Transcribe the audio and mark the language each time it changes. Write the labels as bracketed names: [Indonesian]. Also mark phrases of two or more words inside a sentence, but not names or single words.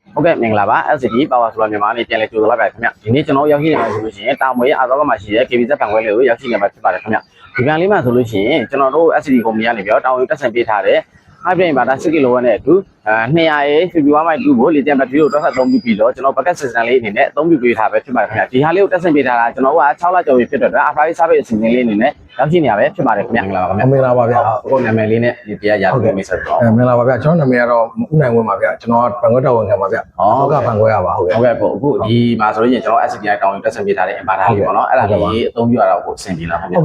[Burmese] ဟုတ်ကဲ့မင်္ဂလာပါ LCD Power Solar မြန်မာနေပြန်လည်ကြိုဆိုလိုက်ပါခင်ဗျဒီနေ့ကျွန်တော်ရောက်ရှိနေမှာဆိုလို့ရှိရင်တာမွေအားသောကမှာရှိတဲ့ KBZ ဘဏ်ခွဲလေးကိုရောက်ရှိနေမှာဖြစ်ပါတယ်ခင်ဗျဒီဘဏ်လေးမှာဆိုလို့ရှိရင်ကျွန်တော်တို့ LCD ကုမ္ပဏီကနေပြီးတော့တာဝန်တက်ဆင်ပေးထားတဲ့ [English] hybrid inverter [Burmese] 6 kW နဲ့အတူ200ရဲ့ 51.2 ကိုလီသီယမ်ဘက်ထရီကိုတော့ဆက်သုံးပြီးတော့ကျွန်တော် [English] bucket system [Burmese] လေးအနေနဲ့အသုံးပြုပေးထားပဲဖြစ်ပါတယ်ခင်ဗျဒီဟာလေးကိုတက်ဆင်ပေးထားတာကျွန်တော်က6လကျော်ပြီဖြစ်တဲ့အတွက် [English] after service [Burmese] အစီအစဉ်လေးအနေနဲ့ရောက်ရှိနေရပဲဖြစ်ပါတယ်ခင်ဗျမင်္ဂလာပါခင်ဗျ မင်္ဂလာပါဗျာ ကိုနာမည်လေးနဲ့ဒီတရားရပြီးမိတ်ဆက်တော့ မင်္ဂလာပါဗျာကျွန်တော်နာမည်ကတော့ဦးနိုင်ဝင်းပါဗျာကျွန်တော်ဘန်ကွက်တော်ဝင်ခံပါဗျာဟုတ်ကဘန်ကွက်ရပါဟုတ်ကဲ့ ဟုတ်ကဲ့ပေါ့အခုဒီမှာဆိုရင်ကျွန်တော် SCPI တောင်းတက်ဆင်ပေးထားတဲ့ inverter လေးပေါ့နော်အဲ့ဒါလေးအသုံးပြုရတော့ကိုအဆင်ပြေလားခင်ဗျ